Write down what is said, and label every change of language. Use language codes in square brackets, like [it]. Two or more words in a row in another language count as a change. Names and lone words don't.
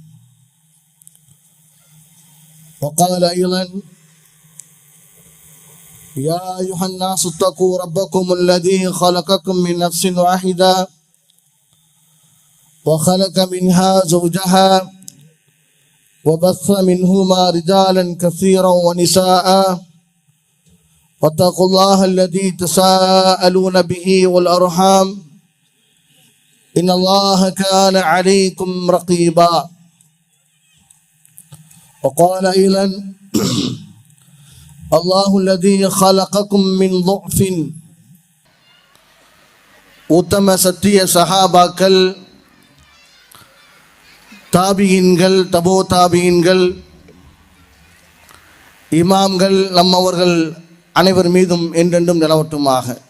[ar] وقال أيضا يا أيها الناس اتقوا ربكم الذي خلقكم من نفس واحدة وخلق منها زوجها وبث منهما رجالا كثيرا ونساء واتقوا الله الذي تساءلون به والأرحام إن الله كان عليكم رقيبا. وقال أيضا الله الذي خلقكم من ضعف. [ta] உத்தம சத்திய சஹாபாக்கள், தாபியின்கள், தபோ தாபியின்கள், இமாம்கள் நம்மவர்கள் அனைவர் மீதும் என்றென்றும் நிலவட்டுமாக.